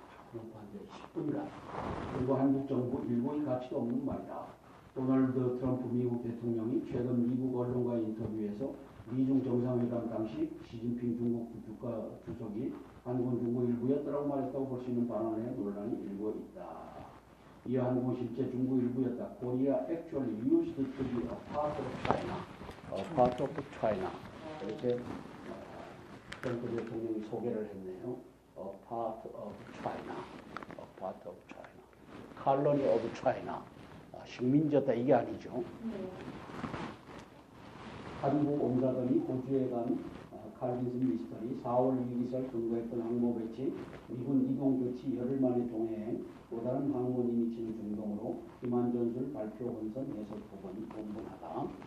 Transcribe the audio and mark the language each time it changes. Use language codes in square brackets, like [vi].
[ko] 트럼프한테 10분간 그리고 한국 정부 일부의 가치도 없는 말이다. 도널드 트럼프 미국 대통령이 최근 미국 언론과의 인터뷰에서 미중 정상회담 당시 시진핑 중국 국가주석이 한국은 중국 일부였다고 말했다고 볼 수 있는 발언에 논란이 일고 있다. 이 한국은 실제 중국 일부였다. [en] Korea actually used to be a part of China. A part of China. [ko] 이렇게 트럼프 대통령이 소개를 했네요. [en] A part of China. A part of China. Colony of China. [ko] 식민지였다 이게 아니죠. 한국 온다더니 호주에 간 칼빈슨 미스터리 4월 위기설 근거했던 항모 배치 미군 이동 조치 열흘 만에 동해행 또 다른 항모니 미치는 중동으로 기만 전술 발표 혼선 해석 부분이 분분하다.